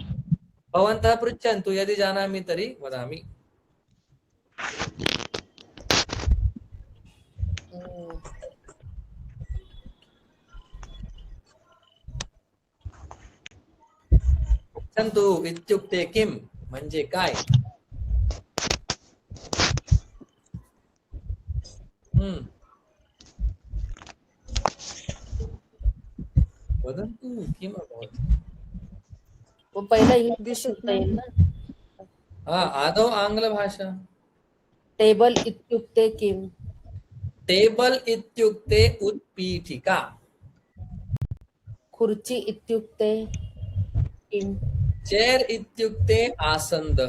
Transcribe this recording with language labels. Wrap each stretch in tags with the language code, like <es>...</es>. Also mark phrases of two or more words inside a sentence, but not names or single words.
<sa>भवन्तः पृच्छन्तु, यदि जानामि तर्हि वदामि। पृच्छन्तु इत्युक्ते किं?</sa> <mr>म्हणजे काय?</mr> <sa>वदन्तु किम् अभवत्?</sa> <mr>वो पहिला इंग्लिश दिसत होता येईल ना.</mr> <sa>आदौ आङ्ग्लभाषा। टेबल इत्युक्ते किम? टेबल इत्युक्ते उत्पीठिका। खुर्ची इत्युक्ते किम? चेयर इत्युक्ते आसन्दः।</sa>